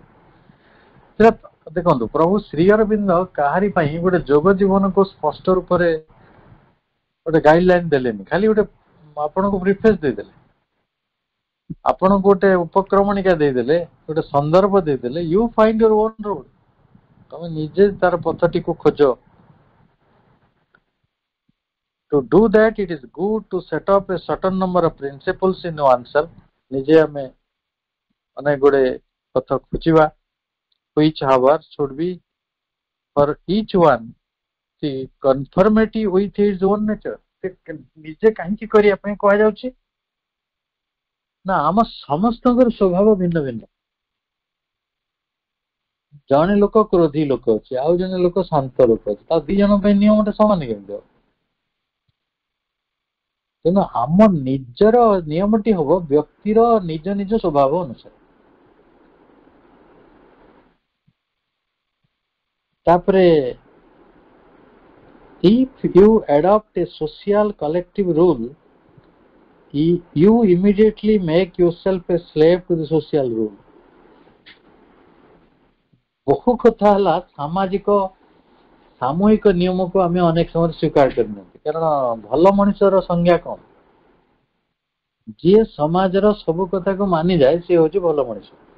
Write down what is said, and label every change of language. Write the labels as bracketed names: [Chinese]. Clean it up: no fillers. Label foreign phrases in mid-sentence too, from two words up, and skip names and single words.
[Odia] ଦେଖନ୍ତୁ, ପ୍ରଭୁ ଶ୍ରୀ ଅରବିନ୍ଦ କାହାରି ପାଇଁ ଗୋଟେ ଯୋଗ ଜୀବନକୁ ସ୍ପଷ୍ଟ ରୂପରେ ଗୋଟେ ଗାଇଡଲାଇନ ଦେଲେନି, ଖାଲି ଗୋଟେ ଆପଣଙ୍କୁ ପ୍ରିଫେସ୍ ଦେଇଦେଲେ, ଆପଣଙ୍କୁ ଗୋଟେ ଉପକ୍ରମଣିକା ଦେଇଦେଲେ, ଗୋଟେ ସନ୍ଦର୍ଭ ଦେଇଦେଲେ, [English] you find your own road, [Odia] ତମେ ନିଜେ ତାର ପଥଟିକୁ ଖୋଜ। [English] To do that, it is good to set up a certain number of principles in oneself [Odia] ନିଜେ ଆମେ ଅନେକ ଗୁଡେ କଥା ଖୋଜିବା, [English] which hour should be for each one see conformity with his own nature। [Odia] ନିଜେ କାହିଁକି କରିବା ପାଇଁ କୁହାଯାଉଛି ନା ଆମ ସମସ୍ତଙ୍କର ସ୍ୱଭାବ ଭିନ୍ନ ଭିନ୍ନ। ଜଣେ ଲୋକ କ୍ରୋଧୀ ଲୋକ ଅଛି, ଆଉ ଜଣେ ଲୋକ ଶାନ୍ତ ଲୋକ ଅଛି, ତା ଦି ଜଣ ପାଇଁ ନିୟମଟା ସମାନ କେମିତି ହବ? ତେଣୁ ଆମ ନିଜର ନିୟମଟି ହବ ବ୍ୟକ୍ତିର ନିଜ ନିଜ ସ୍ୱଭାବ ଅନୁସାରେ। [English] ତାପରେ if you adopt a social collective rule, you immediately make yourself a slave to the social rule। [Odia] ବହୁ କଥା ହେଲା ସାମୂହିକ ନିୟମକୁ ଆମେ ଅନେକ ସମୟରେ ସ୍ୱୀକାର କରିନାହାନ୍ତି। କାରଣ ଭଲ ମଣିଷର ସଂଜ୍ଞା କଣ? ଯିଏ ସମାଜର ସବୁ କଥାକୁ ମାନିଯାଏ ସିଏ ହଉଛି ଭଲ ମଣିଷ।